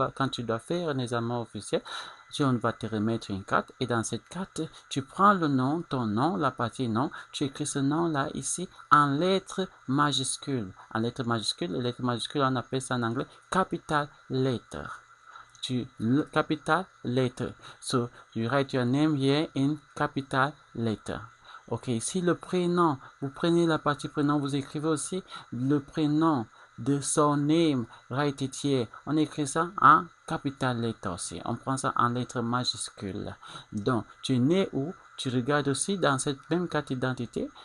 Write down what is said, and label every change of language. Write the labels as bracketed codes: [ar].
[fr] Quand tu dois faire un examen officiel, on va te remettre une carte et dans cette carte, tu prends le nom, ton nom, la partie nom, tu écris ce nom-là ici en lettres majuscules. En lettres majuscules, les lettres majuscules, on appelle ça en anglais capital letter. [en] Capital letter. So, you write your name here in capital letter. [fr] Ok, ici le prénom, vous prenez la partie prénom, vous écrivez aussi le prénom de son [en] name, right it here. [fr] On écrit ça en capital letter aussi. On prend ça en lettres majuscules. Donc, tu es né où? Tu regardes aussi dans cette même carte d'identité.